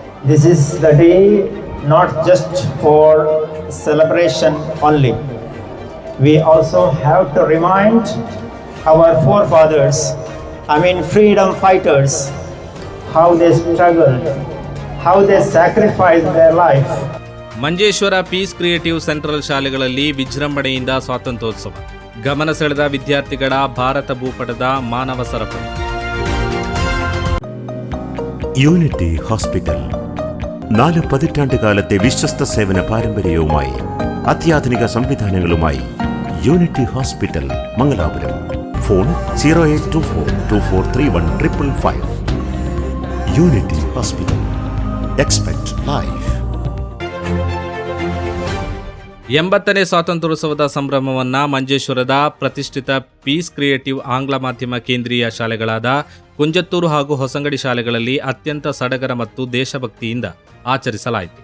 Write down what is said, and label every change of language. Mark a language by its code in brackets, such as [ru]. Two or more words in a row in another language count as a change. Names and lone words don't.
[en] This is the day not just for celebration only. We also have to remind our forefathers, freedom fighters, how they struggled, how they sacrificed their life. [kn] ಮಂಜೇಶ್ವರ ಪೀಸ್ ಕ್ರಿಯೇಟಿವ್ ಸೆಂಟ್ರಲ್ ಶಾಲೆಗಳಲ್ಲಿ ವಿಜೃಂಭಣೆಯಿಂದ ಸ್ವಾತಂತ್ರ್ಯೋತ್ಸವ. ಗಮನ ಸೆಳೆದ ವಿದ್ಯಾರ್ಥಿಗಳ ಭಾರತ ಭೂಪಟದ ಮಾನವ ಸರಪಳಿ. [ml] യൂണിറ്റി ഹോസ്പിറ്റൽ 4 പതിറ്റാണ്ട് കാലത്തെ വിശ്വസ്ത സേവന പാരമ്പര്യവുമായി അത്യാധുനിക സംവിധാനങ്ങളുമായി യൂണിറ്റി ഹോസ്പിറ്റൽ മംഗലാപുരം. ഫോൺ 0824243155. [en] Unity Hospital. Expect Life. [kn] 80ನೇ ಸ್ವಾತಂತ್ರ್ಯೋತ್ಸವದ ಸಂಭ್ರಮವನ್ನ ಮಂಜೇಶ್ವರದ ಪ್ರತಿಷ್ಠಿತ ಪೀಸ್ ಕ್ರಿಯೇಟಿವ್ ಆಂಗ್ಲ ಮಾಧ್ಯಮ ಕೇಂದ್ರೀಯ ಶಾಲೆಗಳಾದ ಕುಂಜತ್ತೂರು ಹಾಗೂ ಹೊಸಂಗಡಿ ಶಾಲೆಗಳಲ್ಲಿ ಅತ್ಯಂತ ಸಡಗರ ಮತ್ತು ದೇಶಭಕ್ತಿಯಿಂದ ಆಚರಿಸಲಾಯಿತು.